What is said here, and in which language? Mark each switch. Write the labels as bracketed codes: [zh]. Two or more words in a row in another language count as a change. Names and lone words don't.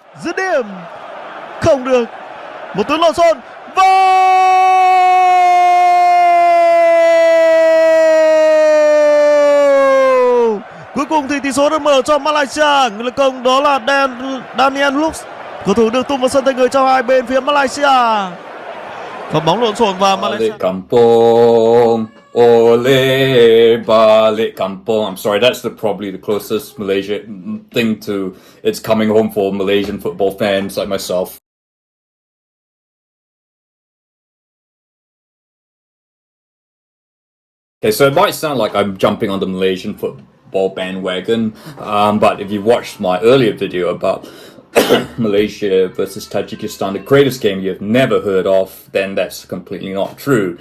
[vi] dứt điểm không được, một cú lộn xộn và cuối cùng thì tỷ số được mở cho Malaysia. Người lập công đó là Daniel Lux, cầu thủ được tung vào sân thay người cho hai bên phía Malaysia. Và bóng lộn xộn và Malaysia. [ms] Balik kampung, ole balik kampung. [en] I'm sorry, that's probably the closest Malaysia thing to it's coming home for Malaysian football fans like myself. Okay, so it might sound like I'm jumping on the Malaysian football bandwagon, but if you watched my earlier video about Malaysia versus Tajikistan, the greatest game you've never heard of, then that's completely not true.